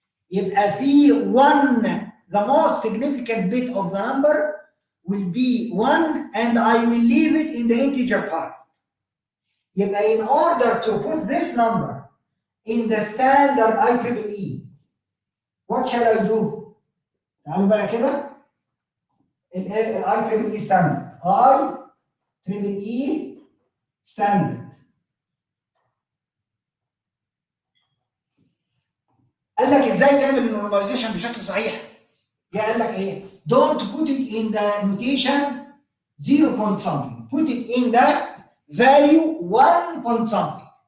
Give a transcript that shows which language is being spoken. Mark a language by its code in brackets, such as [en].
[en] يبقى في 1, the most significant bit of the number will be 1, and I will leave it in the integer part. يبقى in order to put this number in the standard IEEE, what shall I do? [ar] تعالوا بقى كده IEEE standard. [en] IEEE standard. [ar] قال لك ازاي تعمل النورماليزيشن بشكل صحيح؟ قال لك ايه؟ [en] Don't put it in the notation 0 point something. Put it in the value 1 point something.